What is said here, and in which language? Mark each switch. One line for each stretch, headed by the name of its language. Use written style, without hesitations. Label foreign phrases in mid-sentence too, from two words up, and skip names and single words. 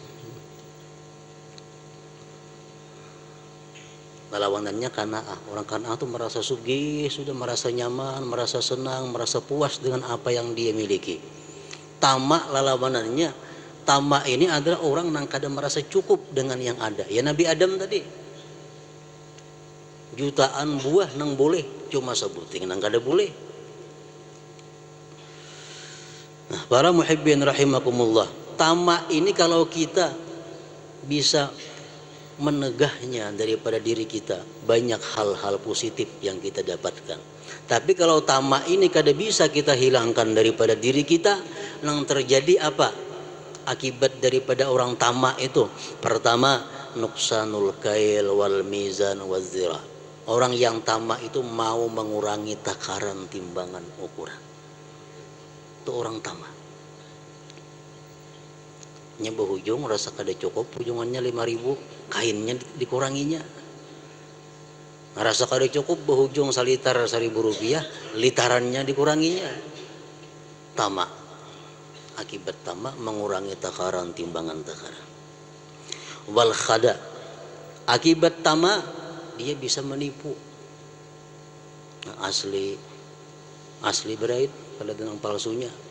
Banjar: Lawanannya kana'ah.
Indonesian: Orang kana'ah itu merasa sugih, sudah merasa nyaman, merasa senang, merasa puas dengan apa yang dia miliki. Tamak lawanannya, tamak ini adalah orang yang kadang merasa cukup dengan yang ada.
Banjar: Ya Nabi Adam tadi, jutaan buah nang boleh, cuma sebuting nang kada boleh.
Indonesian: Nah, para
Arabic: muhibbin rahimakumullah,
Indonesian: tamak ini kalau kita bisa menegahnya daripada diri kita, banyak hal-hal positif yang kita dapatkan.
Banjar: Tapi kalau tamak ini kada bisa kita hilangkan daripada diri kita, yang terjadi apa?
Indonesian: Akibat daripada orang tamak itu, pertama,
Arabic: nuksanul kail wal mizan wal zira.
Indonesian: Orang yang tamak itu mau mengurangi takaran, timbangan, ukuran. Itu orang tamak.
Banjar: Berhujung rasa kada cukup, hujungannya 5.000, kainnya dikuranginya. Rasa kada cukup, berhujung salitar 1.000 rupiah, litarannya dikuranginya. Tamak.
Indonesian: Akibat tamak mengurangi takaran, timbangan takaran.
Arabic: Wal khada.
Indonesian: Akibat tamak dia bisa menipu.
Banjar: Nah, asli berait pada dengan palsunya.